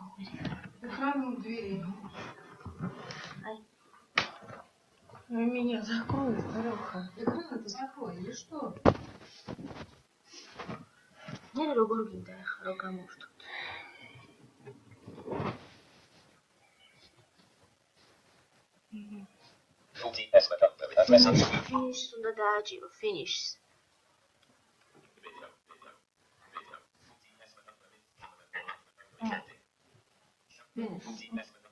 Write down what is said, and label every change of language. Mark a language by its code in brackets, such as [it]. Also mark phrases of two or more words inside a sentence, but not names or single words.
[ru] Экран у двери. Ну, меня закрой, Леха. Экран-то закрой, или что? [ka] Не როგორ გინდა ახლა რომ გამოვხდოთ. Finish უნდა დააჭირო, finish. Finish.